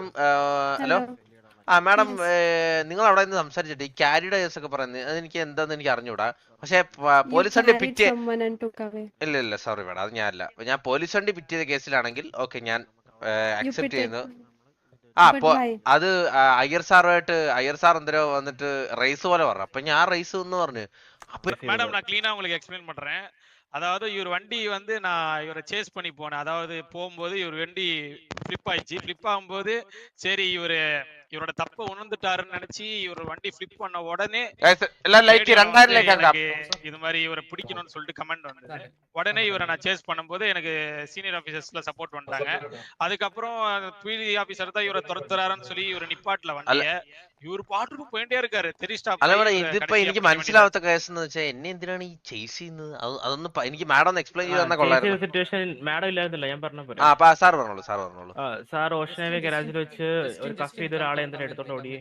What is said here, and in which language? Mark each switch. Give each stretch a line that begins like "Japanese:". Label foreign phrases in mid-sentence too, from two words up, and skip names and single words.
Malayalam: ഹലോ മാഡം, നിങ്ങൾ അവിടെ നിന്ന് സംസാരിച്ചിട്ട് ഈ ക്യാരിയുടെ കേസൊക്കെ പറയുന്നത് അതെനിക്ക് എന്താന്ന് എനിക്ക് അറിഞ്ഞൂടാ. പക്ഷെ പോലീസ് വണ്ടി പിറ്റ് ഇല്ല
English: sorry madam,
Malayalam: അത് ഞാനല്ല. ഞാൻ പോലീസ് വണ്ടി പിറ്റ് ചെയ്ത കേസിലാണെങ്കിൽ ഓക്കെ, ഞാൻ അക്സെപ്റ്റ് ചെയ്യുന്നു. അത് അയ്യർ സാർ എന്തോ വന്നിട്ട് റേസ് പോലെ പറഞ്ഞു. അപ്പൊ ഞാൻ റേസ് എന്ന് പറഞ്ഞു.
Tamil: மேடம் நான் க்ளீனா உங்களுக்கு எக்ஸ்பிளைன் பண்றேன். அதாவது இவர் வண்டி வந்து நான் இவரை சேஸ் பண்ணி போனேன். அதாவது போகும்போது இவர் வண்டி ஃபிளிப் ஆயிடுச்சு. ஃபிளிப் ஆகும்போது சரி இவரோட தப்ப உணர்ந்துட்டாருன்னு நினைச்சு இவர் வண்டி ஃபிளிப் பண்ண உடனே இது மாதிரி இவரை பிடிக்கணும்னு சொல்லிட்டு கமெண்ட் வந்தது. உடனே இவரை நான் சேஸ் பண்ணும்போது எனக்கு
English: senior officersல
Tamil: சப்போர்ட் பண்ணிட்டாங்க. அதுக்கப்புறம் பிடி ஆபீசர் தான் இவரை துரத்துறாருன்னு சொல்லி இவரை நிப்பாட்டல வண்டிய.
Malayalam: ഇവർ പാട്ടിന് പോയിട്ടേ ഇരിക്കാറ്. ഇതിപ്പോ എനിക്ക് മനസ്സിലാവാത്ത കേസ് എന്ന് വെച്ചാൽ എന്നെ എന്തിനാണ് ഈ ചേസ് ചെയ്യുന്നത്? അതൊന്ന് എനിക്ക് മാഡം ഒന്ന് എക്സ്പ്ലെയിൻ ചെയ്ത് തന്നാൽ കൊള്ളായിരുന്നു.
English: situation madam
Malayalam: ഇല്ലായിരുന്നില്ല, ഞാൻ പറഞ്ഞ സാർ പറഞ്ഞോളൂ. സാർ ഓഷനവേ ഗരാജിൽ വെച്ച് ഒരു കഫ് ചെയ്ത ഒരാളെ എന്തിനാ എടുത്തോണ്ട് ഓടിയേ?